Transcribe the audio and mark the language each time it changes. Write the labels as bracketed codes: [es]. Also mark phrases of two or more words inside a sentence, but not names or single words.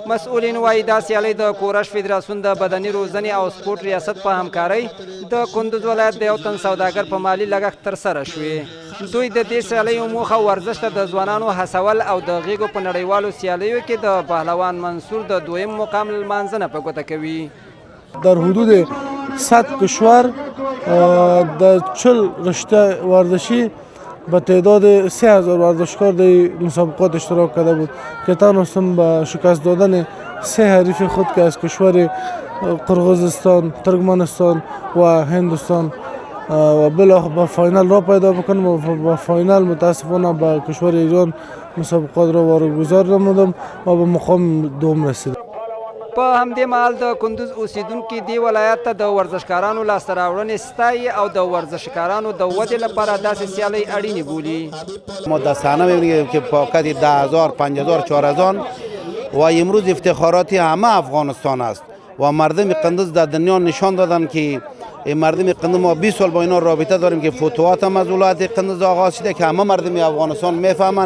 [ps] مسؤلین وایي دا سیالۍ د کورش فدراسیون د بدني روزنې او سپورټ ریاست په همکارۍ د کندوز ولایت د یو تن سوداګر په مالي لګښت ترسره شوې. دوی د دې سیالیو موخه ورزش ته د ځوانانو هڅول او د غېږو په نړیوالو سیالیو کې د پهلوان منصور د دویم مقام لمانځنه په ګوته کوي. [fa] در حدود 100 کشور در 40 رشته ورزشی به تعداد 3000 ورزشکار در مسابقات اشتراک کرده بود که توانستم به شکست دادن 3 حریف خود که از کشور قرغیزستان، ترکمنستان و هندوستان و بالاخره به فاینال را پیدا بکنم و به فاینال متاسفانه به کشور ایران مسابقات را واگذار نمودم و به مقام دوم رسیدم. [ps] په همدې مهال د کندوز اوسیدونکي دې ولایت ته د ورزشکارانو لاسته راوړنې ستایي او د ورزشکارانو د ودې لپاره داسې سیالۍ اړینې بولي. [fa] مدرسانه می‌بینید که پاکت 10,000 50,000 4,000 و امروز افتخاراتی همه افغانستان است و مردم قندوز در دنیا نشان دادن که مردم قندوز ما 20 سال با اینا رابطه داریم که فتوحات هم از ولایت قندوز آغاز شده که همه مردم افغانستان میفهمند.